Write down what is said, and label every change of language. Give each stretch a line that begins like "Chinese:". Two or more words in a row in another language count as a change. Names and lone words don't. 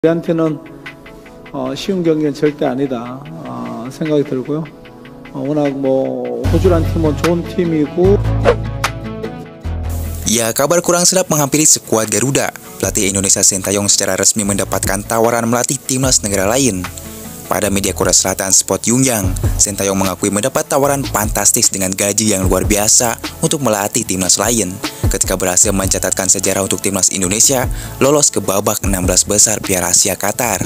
Korean: 우리한테는 쉬운 경기는 절대 아니다 생각이 들고요. 워낙 호주란 팀은 좋은 팀이고.
Indonesian: Ya, kabar kurang sedap menghampiri skuad Garuda. Pelatih Indonesia Sintayong secara resmi mendapatkan tawaran melatih timnas negara lain. Pada media Korea Selatan Sport Yongyang, Sintayong mengakui mendapat tawaran fantastis dengan gaji yang luar biasa untuk melatih timnas lain ketika berhasil mencatatkan sejarah untuk timnas Indonesia lolos ke babak 16 besar Piala Asia Qatar.